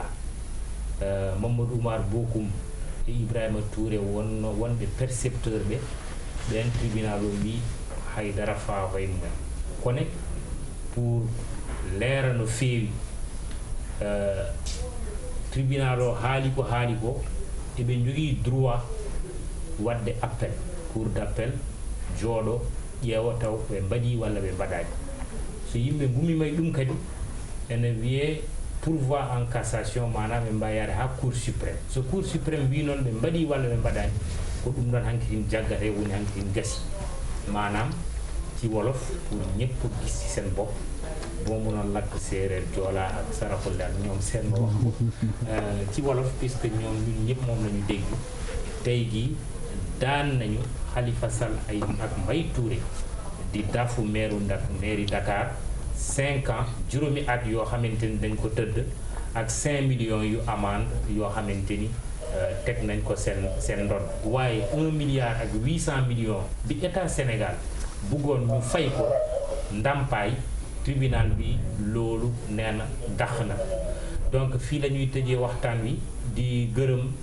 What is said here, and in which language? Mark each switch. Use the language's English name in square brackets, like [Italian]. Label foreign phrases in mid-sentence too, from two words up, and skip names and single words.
[Fula] Mamadou Oumar Bokoum e Ibrahima Touré wonde percepteur ɓe ɓen tribunal o wi haydara fawa e mumen kono pour leera no feewi tribunal o haali ko eɓe jogii droit wadde [French] appel cour d' appel [Fula] jooɗo ƴeewa taw ɓe mbaɗi walla ɓe mbaɗaani so yimɓe ngumimay ɗum kadi ene wiye [French] pourvoi en cassation [Fula] manam ɓe mbawi yaade ha [French] cour suprême [Fula] so [French] cour suprême [Fula] wi noon ɓe mbaɗi walla ɓe mbaɗani ko ɗum ɗon hankitin jaggate woni [Wolof] hankitin gasi manam ci wolof pour ñëpp gis ci seen bopp boo mënoon lakk séeréer joola ak saraxule ak ñoom seen wax ci wolof puisque ñoom ñun ñëpp moom la ñu dégg tey gi daan nañu Khalifa Sall ay ak Mbaye Touré di dafu mairie Dakar 5 ans juróomi at yoo xamante ni dañ ko tëdd ak 5 millions yu amende yoo xamante ni teg nañ ko seen ndodd waaye 1 milliard ak 800 millions bi état Sénégal bëggoon ñu fay ko ndàmpaay tribunal bi loolu nee na dàq na donc fii la ñuy tëjee waxtaan wi di gërëm